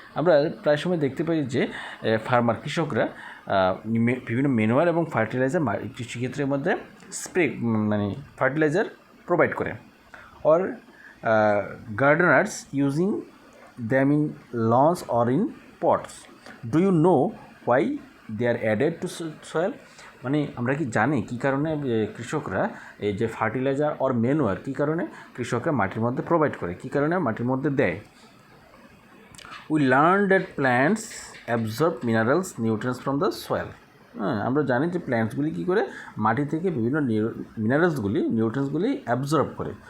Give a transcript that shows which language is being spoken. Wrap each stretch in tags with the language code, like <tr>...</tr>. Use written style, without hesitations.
<bn>আমরা প্রায় সময় দেখতে পাই যে কৃষকরা বিভিন্ন ম্যানুয়ার এবং ফার্টিলাইজার কৃষিক্ষেত্রের মধ্যে মানে ফার্টিলাইজার প্রোভাইড করে।</bn> <en>Or gardeners using them in lawns or in pots. Do you know why they are added to soil?</en> <bn>মানে আমরা কি জানি কী কারণে কৃষকরা এই যে ফার্টিলাইজার অর ম্যানুয়ার কী কারণে কৃষকরা মাটির মধ্যে প্রোভাইড করে, কী কারণে মাটির মধ্যে দেয়?</bn> <en>We learn that plants absorb minerals nutrients from the soil.</en> <bn>আমরা জানি যে প্ল্যান্টসগুলি কী করে মাটি থেকে বিভিন্ন নিউট্রিয়েন্টসগুলি অ্যাবজর্ব করে।</bn>